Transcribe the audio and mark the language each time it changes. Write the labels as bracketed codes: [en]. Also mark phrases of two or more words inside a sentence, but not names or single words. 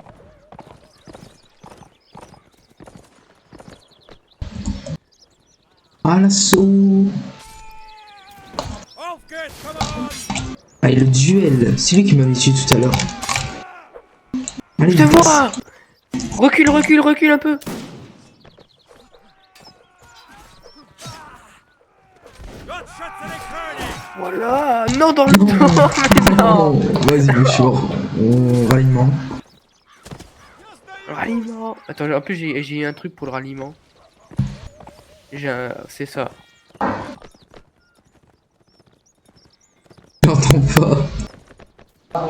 [fr] Ah, l'assaut. [de] Auf geht's, [en] come on! [fr] Ah, et le duel. C'est lui qui m'avait tué tout à l'heure. Allez, Je te vite. vois! Recule, recule, recule un peu! [de] Gott schütze den König! [fr] Voilà! Non, dans le dos! Mais Non, non! vas-y, je suis mort. Ralliement. Ralliement! Attends, en plus j'ai un truc pour le ralliement. C'est ça. J'entends pas.